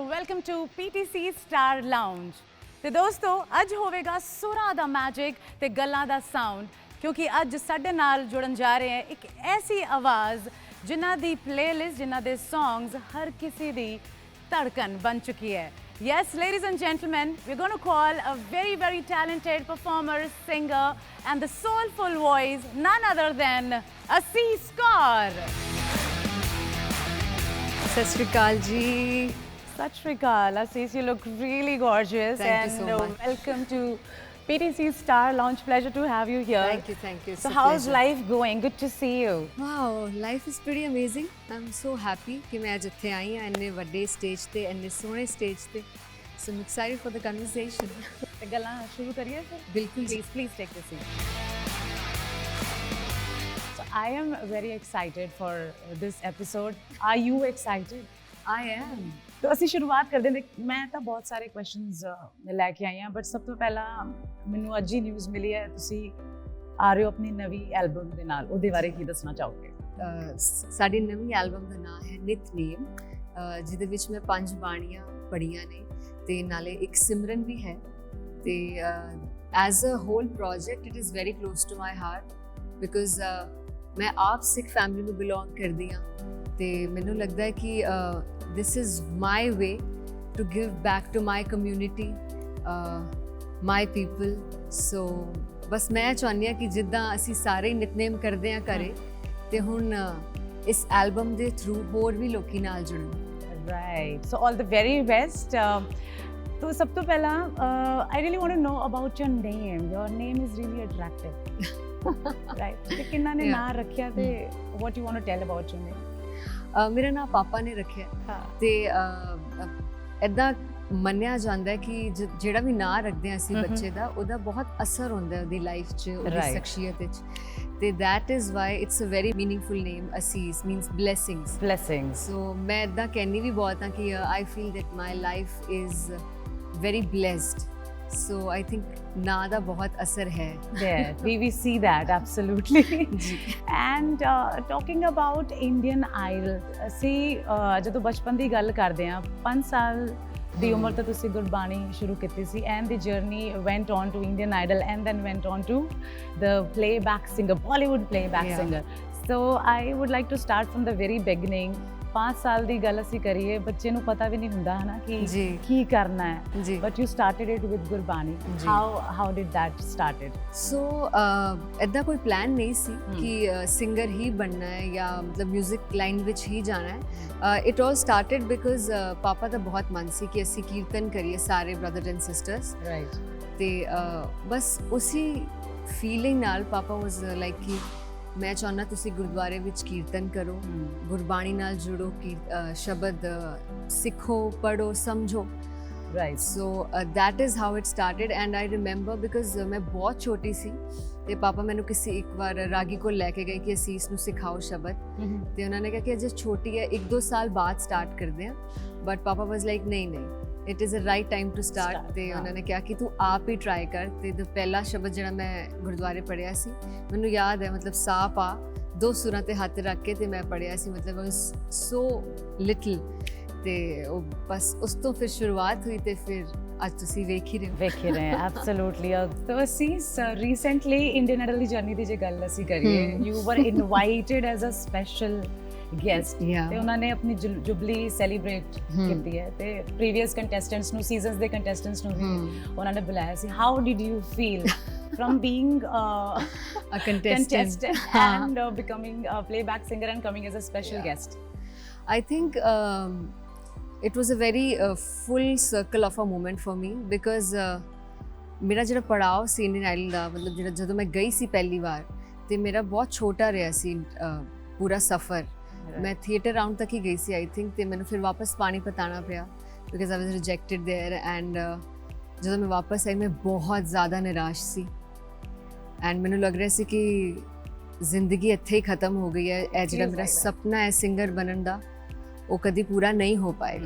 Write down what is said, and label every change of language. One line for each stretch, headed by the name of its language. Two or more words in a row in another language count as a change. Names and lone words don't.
English: Welcome to PTC Star Lounge.
Punjabi: ਤੇ ਦੋਸਤੋ ਅੱਜ ਹੋਵੇਗਾ ਸੁਰਾਂ ਦਾ ਮੈਜਿਕ ਤੇ ਗੱਲਾਂ ਦਾ ਸਾਊਂਡ, ਕਿਉਂਕਿ ਅੱਜ ਸਾਡੇ ਨਾਲ ਜੁੜਨ ਜਾ ਰਹੇ ਹੈ ਇੱਕ ਐਸੀ ਆਵਾਜ਼ ਜਿਨ੍ਹਾਂ ਦੀ ਪਲੇਲਿਸਟ, ਜਿਨ੍ਹਾਂ ਦੇ ਸੌਂਗਸ ਹਰ ਕਿਸੇ ਦੀ ਧੜਕਨ ਬਣ ਚੁੱਕੀ ਹੈ।
English: Yes, ladies and gentlemen, we're going to call a very, very talented performer, singer, and the soulful voice, none other than Asis Kaur.
Punjabi: Sat Shri Akal ji. Sat Shri Akal.
English: Asis, you look really gorgeous. Thank you so much. Welcome to PTC Star Launch. Pleasure to have you here. Thank you, thank you. It's So a how's pleasure. life going? Good to see you. Wow, life is pretty amazing. I'm so happy
Punjabi: ਕਿ ਮੈਂ ਅੱਜ ਇੱਥੇ ਆਈ ਹਾਂ ਇੰਨੇ ਵੱਡੇ ਸਟੇਜ ਤੇ, ਇੰਨੇ ਸੋਹਣੇ ਸਟੇਜ ਤੇ.
English: So I'm excited for the conversation.
Punjabi: ਤੇ ਗੱਲਾਂ ਸ਼ੁਰੂ ਕਰੀਏ ਫਿਰ? ਬਿਲਕੁਲ ਜੀ.
English: Please take the seat. So I am very excited for this episode. Are you excited? I am.
Punjabi: तो ਅਸੀਂ ਸ਼ੁਰੂਆਤ ਕਰਦੇ ਹਾਂ। ਮੈਂ ਤਾਂ ਬਹੁਤ ਸਾਰੇ ਕੁਐਸਚਨਸ ਲੈ ਕੇ ਆਈ ਹਾਂ, ਬਟ ਸਭ ਤੋਂ ਪਹਿਲਾਂ ਮੈਨੂੰ ਅੱਜ ਹੀ ਨਿਊਜ਼ ਮਿਲੀ ਹੈ ਤੁਸੀਂ ਆ ਰਹੇ ਹੋ ਆਪਣੀ ਨਵੀਂ ਐਲਬਮ ਦੇ ਨਾਲ, ਉਹਦੇ ਬਾਰੇ ਕੀ ਦੱਸਣਾ ਚਾਹੋਗੇ? ਸਾਡੀ ਨਵੀਂ ਐਲਬਮ ਦਾ ਨਾਮ ਹੈ ਨਿਤਨੇਮ, ਜਿਹਦੇ ਵਿੱਚ ਮੈਂ 5 ਬਾਣੀਆਂ ਪੜ੍ਹੀਆਂ ਨੇ ਤੇ ਨਾਲੇ ਇੱਕ ਸਿਮਰਨ ਵੀ ਹੈ।
English: ਤੇ as a whole project it is very close to my heart because
Punjabi: ਮੈਂ ਆਪ ਸਿੱਖ ਫੈਮਿਲੀ ਨੂੰ ਬਿਲੋਂਗ ਕਰਦੀ ਹਾਂ ਤੇ ਮੈਨੂੰ ਲੱਗਦਾ ਹੈ ਕਿ
English: this is my way to give back to my community, my people.
Punjabi: So ਬਸ ਮੈਂ ਚਾਹੁੰਦੀ ਹਾਂ ਕਿ ਜਿੱਦਾਂ ਅਸੀਂ ਸਾਰੇ ਨਿਤਨੇਮ ਕਰਦੇ ਹਾਂ ਘਰੇ ਤੇ ਹੁਣ ਇਸ ਐਲਬਮ ਦੇ ਥਰੂ ਹੋਰ ਵੀ ਲੋਕੀ ਨਾਲ ਜੁੜਨ।
English: Right. So all the very best. So
Punjabi: ਸਭ ਤੋਂ ਪਹਿਲਾਂ
English: I really want to know about your name. Your name is really attractive. Right.
Punjabi: ਤੇ ਕਿੰਨਾ ਨੇ ਨਾਂ ਰੱਖਿਆ ਤੇ
English: what you want to tell about your name?
Punjabi: ਮੇਰਾ ਨਾਮ ਪਾਪਾ ਨੇ ਰੱਖਿਆ ਤੇ ਇੱਦਾਂ ਮੰਨਿਆ ਜਾਂਦਾ ਹੈ ਕਿ ਜਿਹੜਾ ਵੀ ਨਾਂ ਰੱਖਦੇ ਹਾਂ ਅਸੀਂ ਬੱਚੇ ਦਾ, ਉਹਦਾ ਬਹੁਤ ਅਸਰ ਹੁੰਦਾ ਹੈ ਉਹਦੀ ਲਾਈਫ 'ਚ, ਉਹਦੀ ਸ਼ਖਸੀਅਤ ਵਿੱਚ।
English: ਤੇ that is why it's a very meaningful name. Asis means blessings. Blessings.
Punjabi: So ਮੈਂ ਇੱਦਾਂ ਕਹਿੰਦੀ ਵੀ ਬਹੁਤ ਹਾਂ ਕਿ
English: I feel that my life is very blessed. So I think
Punjabi: ਨਾਂ ਦਾ ਬਹੁਤ ਅਸਰ ਹੈ।
English: Yeah, we see that absolutely. And talking about Indian Idol,
Punjabi: ਅਸੀਂ ਜਦੋਂ ਬਚਪਨ ਦੀ ਗੱਲ ਕਰਦੇ ਹਾਂ, 5 ਸਾਲ ਦੀ ਉਮਰ ਤੋਂ ਤੁਸੀਂ ਗੁਰਬਾਣੀ ਸ਼ੁਰੂ ਕੀਤੀ ਸੀ
English: and the journey went on to Indian Idol and then went on to the playback singer, Bollywood playback singer. So I would like to start from the very beginning.
Punjabi: 5 ਸਾਲ ਦੀ ਗੱਲ ਅਸੀਂ ਕਰੀਏ, ਬੱਚੇ ਨੂੰ ਪਤਾ ਵੀ ਨਹੀਂ ਹੁੰਦਾ ਹੈ ਨਾ ਕਿ ਕੀ ਕਰਨਾ ਹੈ,
English: but you started it with ਗੁਰਬਾਣੀ. How did that started?
Punjabi: So ਇੱਦਾਂ ਕੋਈ ਪਲਾਨ ਨਹੀਂ ਸੀ ਕਿ ਸਿੰਗਰ ਹੀ ਬਣਨਾ ਹੈ ਜਾਂ ਮਤਲਬ ਮਿਊਜ਼ਿਕ ਲਾਈਨ ਵਿੱਚ ਹੀ ਜਾਣਾ ਹੈ।
English: It all started because
Punjabi: ਪਾਪਾ ਦਾ ਬਹੁਤ ਮਨ ਸੀ ਕਿ ਅਸੀਂ ਕੀਰਤਨ ਕਰੀਏ ਸਾਰੇ
English: brother and sisters. ਰਾਈਟ।
Punjabi: ਤੇ ਬਸ ਉਸੀ ਫੀਲਿੰਗ ਨਾਲ ਪਾਪਾ
English: was like
Punjabi: ਕਿ ਮੈਂ ਚਾਹੁੰਦਾ ਤੁਸੀਂ ਗੁਰਦੁਆਰੇ ਵਿੱਚ ਕੀਰਤਨ ਕਰੋ, ਗੁਰਬਾਣੀ ਨਾਲ ਜੁੜੋ, ਸ਼ਬਦ ਸਿੱਖੋ, ਪੜ੍ਹੋ, ਸਮਝੋ।
English: ਰਾਈਟ।
Punjabi: ਸੋ
English: that is how it started and I remember because
Punjabi: ਮੈਂ ਬਹੁਤ ਛੋਟੀ ਸੀ ਤੇ ਪਾਪਾ ਮੈਨੂੰ ਕਿਸੇ ਇੱਕ ਵਾਰ ਰਾਗੀ ਕੋਲ ਲੈ ਕੇ ਗਏ ਕਿ ਅਸੀਸ ਨੂੰ ਸਿਖਾਓ ਸ਼ਬਦ, ਤੇ ਉਹਨਾਂ ਨੇ ਕਿਹਾ ਕਿ ਅਜੇ ਛੋਟੀ ਹੈ, 1-2 ਸਾਲ ਬਾਅਦ ਸਟਾਰਟ ਕਰਦੇ ਹਾਂ।
English: But papa was like ਨਹੀਂ, It is a right time to start.
Punjabi: ਤੇ ਉਹਨਾਂ ਨੇ ਕਿਹਾ ਕਿ ਤੂੰ ਆਪ ਹੀ ਟਰਾਈ ਕਰ। ਤੇ ਪਹਿਲਾ ਸ਼ਬਦ ਜਿਹੜਾ ਮੈਂ ਗੁਰਦੁਆਰੇ ਪੜ੍ਹਿਆ ਸੀ, ਮੈਨੂੰ ਯਾਦ ਹੈ, ਮਤਲਬ ਸਾ ਪਾ 2 ਸੁਰਾਂ ਤੇ ਹੱਥ ਰੱਖ ਕੇ ਤੇ ਮੈਂ ਪੜ੍ਹਿਆ ਸੀ, ਮਤਲਬ
English: I was so little।
Punjabi: ਤੇ ਉਹ ਬਸ ਉਸ ਤੋਂ ਫਿਰ ਸ਼ੁਰੂਆਤ ਹੋਈ ਤੇ ਫਿਰ ਅੱਜ ਤੁਸੀਂ ਵੇਖ ਹੀ ਰਹੇ ਹੋ।
English: ਐਬਸੋਲੂਟਲੀ।
Punjabi: ਤਾਂ ਅਸੀਂ ਰੀਸੈਂਟਲੀ ਇੰਡੀਅਨ ਆਈਡਲ ਦੀ ਜਰਨੀ ਦੀ ਜੇ ਗੱਲ ਅਸੀਂ ਕਰੀਏ,
English: You were invited as a special guest
Punjabi: ਤੇ ਉਹਨਾਂ ਨੇ ਆਪਣੀ ਜੁਬਲੀ ਸੈਲੀਬ੍ਰੇਟ ਕੀਤੀ ਹੈ ਤੇ ਪ੍ਰੀਵੀਅਸ ਕੰਟੈਸਟੈਂਟਸ ਨੂੰ, ਸੀਜ਼ਨਸ ਦੇ ਕੰਟੈਸਟੈਂਟਸ ਨੂੰ ਵੀ ਉਹਨਾਂ ਨੇ ਬੁਲਾਇਆ ਸੀ।
English: How did you feel from being a contestant and becoming a playback singer and coming as a special guest? I think it was a very full circle of a moment for me because
Punjabi: ਮੇਰਾ ਜਿਹੜਾ ਪੜਾਅ ਸੀ ਇੰਡੀਅਨ ਆਈਡਲ ਦਾ, ਮਤਲਬ ਜਿਹੜਾ ਜਦੋਂ ਮੈਂ ਗਈ ਸੀ ਪਹਿਲੀ ਵਾਰ ਤੇ ਮੇਰਾ ਬਹੁਤ ਛੋਟਾ ਰਿਹਾ ਸੀ ਪੂਰਾ ਸਫ਼ਰ। ਮੈਂ ਥੀਏਟਰ ਰਾਊਂਡ ਤੱਕ ਹੀ ਗਈ ਸੀ
English: I think,
Punjabi: ਤੇ ਮੈਨੂੰ ਫਿਰ ਵਾਪਸ ਪਾਣੀਪਤ ਆਉਣਾ ਪਿਆ
English: because I was rejected there.
Punjabi: ਐਂਡ ਜਦੋਂ ਮੈਂ ਵਾਪਸ ਆਈ ਮੈਂ ਬਹੁਤ ਜ਼ਿਆਦਾ ਨਿਰਾਸ਼ ਸੀ ਐਂਡ ਮੈਨੂੰ ਲੱਗ ਰਿਹਾ ਸੀ ਕਿ ਜ਼ਿੰਦਗੀ ਇੱਥੇ ਹੀ ਖਤਮ ਹੋ ਗਈ ਹੈ, ਇਹ ਜਿਹੜਾ ਮੇਰਾ ਸੁਪਨਾ ਹੈ ਸਿੰਗਰ ਬਣਨ ਦਾ ਉਹ ਕਦੀ ਪੂਰਾ ਨਹੀਂ ਹੋ ਪਾਏਗਾ।